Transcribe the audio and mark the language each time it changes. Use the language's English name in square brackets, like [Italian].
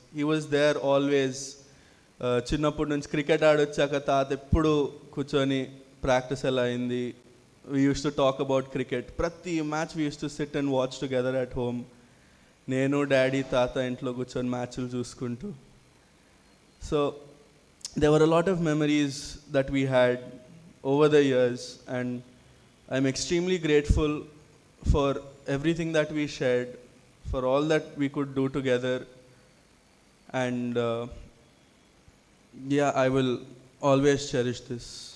[English] He was there always. [Telugu] చిన్నప్పటి నుంచి cricket ఆడొచ్చాక తాత ఎప్పుడు కూర్చొని ప్రాక్టీస్ ఎలా అయింది, [English] we used to talk about cricket. [Telugu] ప్రతి match [English] we used to sit and watch together at home. [Telugu] నేను డాడీ తాత ఇంట్లో కూర్చొని మ్యాచ్లు చూసుకుంటూ. [English] So there were a lot of memories that we had over the years, and I'm extremely grateful for everything that we shared, for all that we could do together. And yeah, I will always cherish this.